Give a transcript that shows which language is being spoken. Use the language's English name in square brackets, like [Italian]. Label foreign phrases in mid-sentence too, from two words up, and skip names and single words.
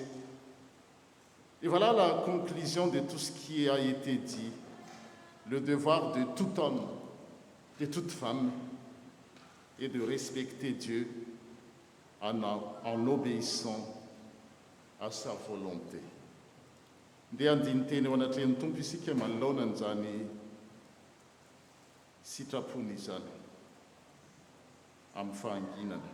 [French] Et voilà la conclusion de tout ce qui a été dit. Le devoir de tout homme, de toute femme, est de respecter Dieu en obéissant à sa volonté. [Malagasy] Ndeha andiny teny ao anatrehan'ny tompo isika manoloana an'izany sitrapony izany amin'ny fahanginana.